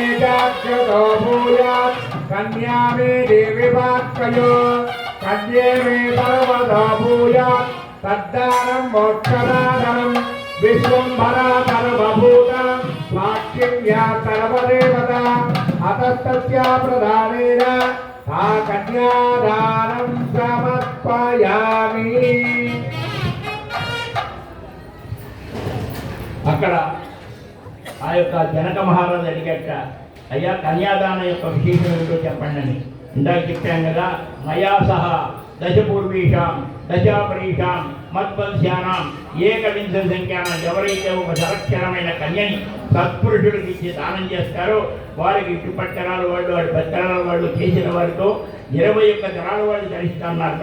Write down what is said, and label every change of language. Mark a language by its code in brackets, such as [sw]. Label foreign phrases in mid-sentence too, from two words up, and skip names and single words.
[sa] जाग्रतो भूयात् कन्या मे देवी वाक्पयो कन्ये मे सर्वतो भूयात् तद्दानं मोक्षदानं विश्वम्भरा सर्वभूता साक्षिण्या सर्वदेवता अतस्तस्या प्रदानेन सा कन्यादानं समर्पयामि। [te] అక్కడ ఆ యొక్క జనక మహారాజు అడిగట, అయ్యా కన్యాదానం యొక్క విశేషం ఏమిటో చెప్పండి అని. ఇందాక చెప్పాం కదా, [sa] మయా సహా దశ పూర్వీషాం దశాపరీషాం మద్వంశానాం ఏకవింశ సంఖ్యానం [te] ఎవరైతే ఒక సరక్షరమైన కన్యని సత్పురుషుడికి ఇచ్చి దానం చేస్తారో వారికి ఇటు పట్టణాల వాళ్ళు వాడి పట్టణాల వాళ్ళు చేసిన వారితో 21 తరాల వాళ్ళు ధరిస్తారన్నమాట.